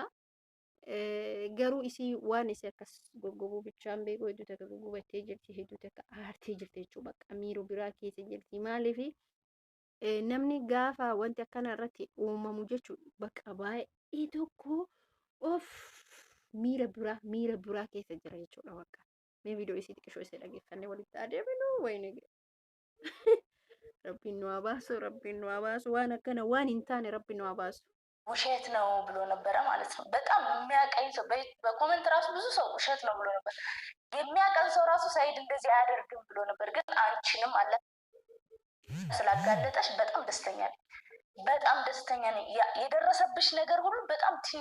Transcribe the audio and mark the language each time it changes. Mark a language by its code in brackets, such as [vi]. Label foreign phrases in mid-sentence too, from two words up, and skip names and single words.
[om] Garuu isii waan isii akkas goggobuu bichaan beeku hedduu takka goggobattee jirti hedduu takka aartee jirti jechuudha bakka miiruu biraa keessa jirti maaliifi namni gaafa wanti akkana irratti uumamu jechuudha bakka baay'ee tokko of miira biraa keessa jira jechuudha bakka mee viidiyoo isii xiqqishoo isii dhageeffannee walitti adeemnu wayini rabbiin nu abaasu waan akkana waan hin taane rabbiin nu abaasu [am] ውሸት ነው ብሎ ነበረ ማለት ነው። በጣም የሚያቀኝ ሰው በኮሜንት ራሱ ብዙ ሰው ውሸት ነው ብሎ ነበር። የሚያቀኝ ሰው ራሱ ሳይድ እንደዚህ አያደርግም ብሎ ነበር። ግን አንቺንም አለ ስላጋለጠሽ በጣም ደስተኛ ነኝ። በጣም ደስተኛ ነኝ። የደረሰብሽ ነገር ሁሉ በጣም